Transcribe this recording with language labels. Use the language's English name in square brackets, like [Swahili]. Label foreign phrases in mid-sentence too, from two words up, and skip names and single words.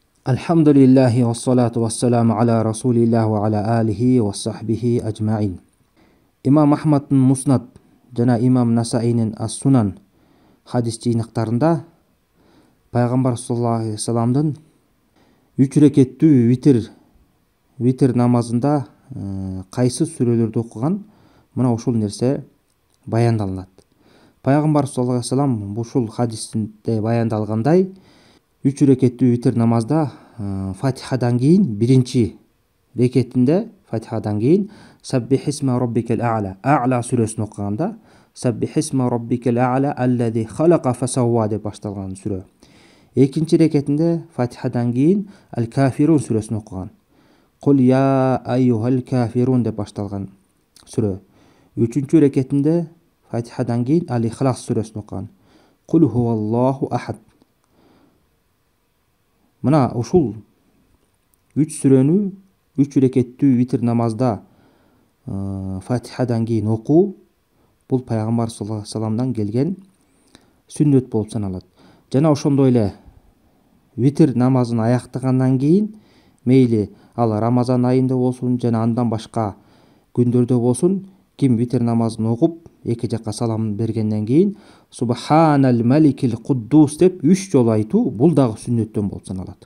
[Arabic] الحمد لله والصلاة والسلام على رسول الله وعلى آله وصحبه أجمعين. [Kyrgyz] Имам Ахмадтын Муснад жана Имам Насаинин Ас-Сунан хадис жыйнактарында пайгамбар [Arabic] صلى الله عليه وسلم [Kyrgyz] 3 рекеттүү витр намазында кайсы сүрөлөрдү окуган мына ушул нерсе баяндалат. Пайгамбар [Arabic] صلى الله عليه وسلم [Kyrgyz] ушул хадисинде баяндалгандай 3 рекеттүү витр намазда Фатихадан кийин биринчи рекетинде Фатихадан кийин [Arabic] سبح اسم ربك الأعلى [Kyrgyz] сүрөсүн окуганда [Arabic] سبح اسم ربك الأعلى الذي خلق فسوى [Kyrgyz] деп башталган сүрө. Экинчи рекетинде Фатихадан кийин Аль-Кафирун сүрөсүн окуган. [Arabic] قل يا أيها الكافرون [Kyrgyz] деп башталган сүрө. Үчүнчү рекетинде Фатихадан кийин Аль-Ихлас сүрөсүн окуган. [Arabic] قل هو الله أحد. [Kyrgyz] Мына ушул 3 сүрөнү 3 рекеттүү витр намазда Фатихадан кийин окуу бул пайгамбар [Arabic] صلى الله عليه وسلم [Kyrgyz] келген сүннөт болуп саналат. Жана ошондой эле витр намазын аяктагандан кийин мейли ал Рамазан айында болсун жана андан башка күндөрдө болсун ким витр намазын окуп эки жакка салам бергенден кийин [Arabic] سبحان الملك القدوس [Kyrgyz] деп 3 жолу айтуу бул дагы сүннөттөн болуп саналат.